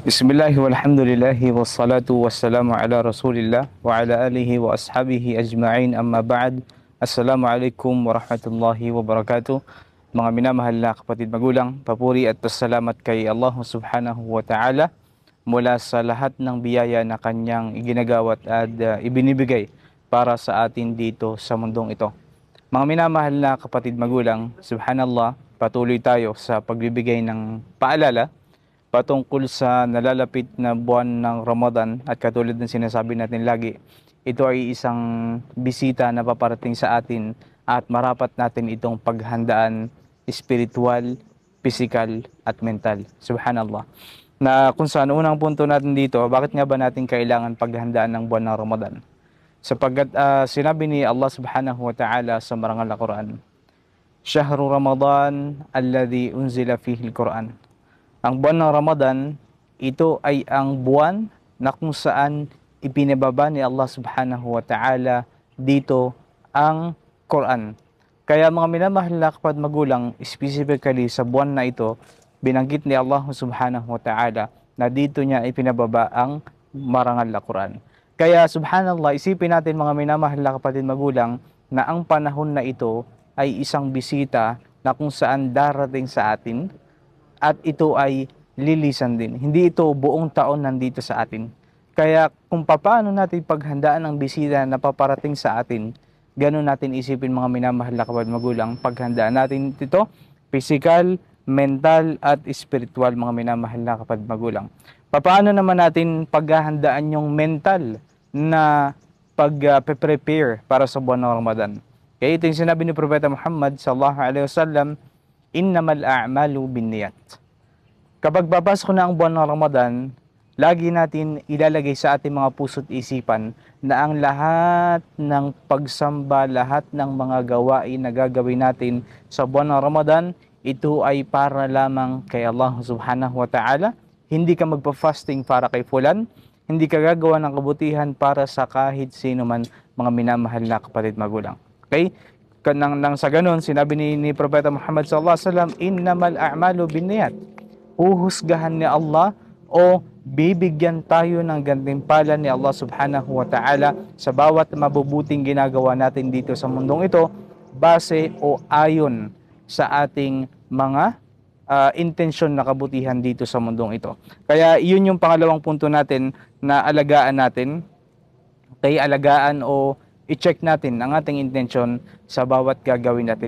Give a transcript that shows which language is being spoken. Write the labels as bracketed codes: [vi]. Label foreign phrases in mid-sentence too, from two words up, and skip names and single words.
[ar] بسم الله والحمد لله والصلاة والسلام على رسول الله وعلى آله وأصحابه أجمعين أما بعد. السلام عليكم ورحمة الله وبركاته. [tl] Mga minamahal na kapatid magulang, papuri at pasalamat kay Allah [ar] سبحانه وتعالى [tl] mula sa lahat ng biyaya na kanyang iginagawat at ibinibigay para sa atin dito sa mundong ito. Mga minamahal na kapatid magulang, subhanallah, patuloy tayo sa pagbibigay ng paalala patungkol sa nalalapit na buwan ng Ramadan at katulad ng sinasabi natin lagi, ito ay isang bisita na paparating sa atin at marapat natin itong paghandaan [en] spiritual, physical [tl] at mental. Subhanallah. Na kung saan unang punto natin dito, bakit nga ba natin kailangan paghandaan ng buwan ng Ramadan? Sapagkat sinabi ni Allah [ar] سبحانه وتعالى [tl] sa marangal na Quran, [ar] شهر رمضان الذي أنزل فيه القرآن. [tl] Ang buwan ng Ramadan, ito ay ang buwan na kung saan ipinababa ni Allah [ar] سبحانه وتعالى [tl] dito ang Quran. Kaya mga minamahal na kapatid magulang, specifically sa buwan na ito, binanggit ni Allah [ar] سبحانه وتعالى [tl] na dito niya ipinababa ang marangal na Quran. Kaya subhanallah, isipin natin mga minamahal na kapatid magulang na ang panahon na ito ay isang bisita na kung saan darating sa atin, at ito ay lilisan din. Hindi ito buong taon nandito sa atin. Kaya kung paano natin paghandaan ang bisita na paparating sa atin, ganun natin isipin mga minamahal na kapatid magulang, paghandaan natin ito, [en] physical, mental [tl] at spiritual mga minamahal na kapatid magulang. Paano naman natin paghahandaan yung mental na pag-prepare para sa buwan ng Ramadan? Kaya ito yung sinabi ni Propeta Muhammad [ar] صلى الله عليه وسلم إنما الأعمال بالنيات. [tl] Kapag papasok na ang buwan ng Ramadan, lagi natin ilalagay sa ating mga puso't isipan na ang lahat ng pagsamba, lahat ng mga gawain na gagawin natin sa buwan ng Ramadan, ito ay para lamang kay Allah [ar] سبحانه وتعالى. [tl] Hindi ka magpa-fasting para kay fulan, hindi ka gagawa ng kabutihan para sa kahit sino man mga minamahal na kapatid magulang. Okay? Nang sa ganun, sinabi ni Propeta Muhammad [ar] صلى الله عليه وسلم إنما الأعمال بالنيات. [tl] Huhusgahan ni Allah o bibigyan tayo ng gantimpala ni Allah [ar] سبحانه وتعالى [tl] sa bawat mabubuting ginagawa natin dito sa mundong ito base o ayon sa ating mga intensyon na kabutihan dito sa mundong ito. Kaya yun yung pangalawang punto natin na alagaan natin. Kaya alagaan o i-check natin ang ating intensyon sa bawat gagawin natin.